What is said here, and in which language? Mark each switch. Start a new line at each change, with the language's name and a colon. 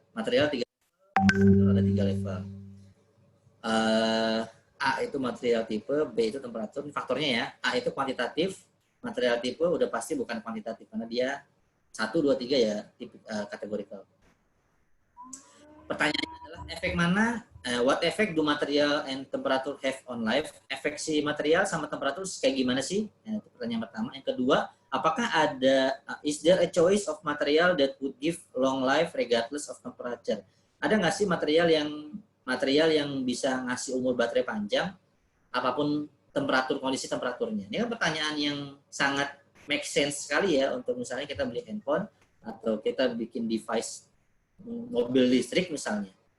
Indonesian: Material 3 level, ada 3 level. A itu material tipe, B itu temperatur. Faktornya ya, A itu kuantitatif, material tipe udah pasti bukan kuantitatif karena dia 1, 2, 3 ya tipe categorical. Pertanyaannya adalah efek mana?
English: What effect do material and temperature have on life?
Indonesian: Efek si material sama temperatur kayak gimana sih? Itu pertanyaan pertama. Yang kedua, apakah
English: is there a choice of material that would give long life regardless of temperature?
Indonesian: Ada nggak sih material yang bisa ngasih umur baterai panjang apapun kondisi temperaturnya? Ini kan pertanyaan yang sangat make sense sekali ya untuk misalnya kita beli handphone atau kita bikin device mobil listrik misalnya.